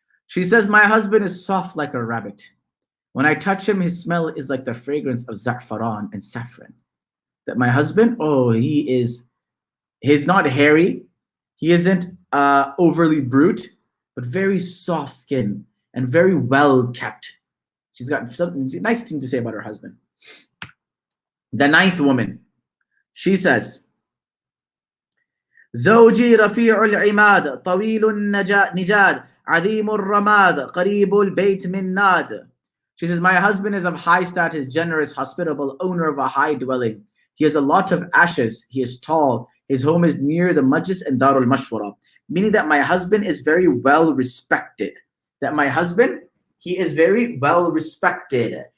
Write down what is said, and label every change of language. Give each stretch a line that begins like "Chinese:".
English: She says, my husband is soft like a rabbit. When I touch him, his smell is like the fragrance of za'faran and saffron. That my husband, he's not hairy. He isn't overly brute, but very soft skin and very well kept. She's got something nice thing to say about her husband. The ninth woman, she says,
Arabic: زوجي رفيع العماد طويل النجاد عظيم الرماد قريب البيت من ناد.
English: She says, my husband is of high status, generous, hospitable, owner of a high dwelling. He has a lot of ashes. He is tall. His home is near the Majlis and Darul Mashwara. Meaning that my husband is very well respected. That my husband, he is very well respected.